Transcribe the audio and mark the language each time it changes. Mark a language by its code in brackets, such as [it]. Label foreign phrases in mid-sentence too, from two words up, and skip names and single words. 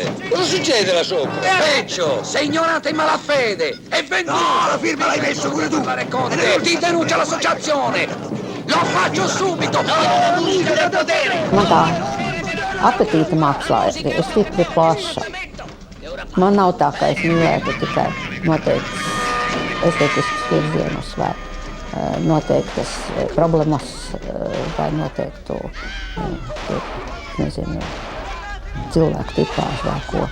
[it] Cosa succede là sopra? Peggio! Sei ignorante in malafede! È venduto! No, la firma l'hai messo pure tu! Ti denuncia l'associazione! Lo faccio subito! [lv] Man tā apetīta mākslā ir stipri plaša. Man nav tā, ka es mīlētu tikai noteiktus estetiskus virzienus vai noteiktas problēmas vai noteiktu, nezinu, cilvēku tipāžu vai ko.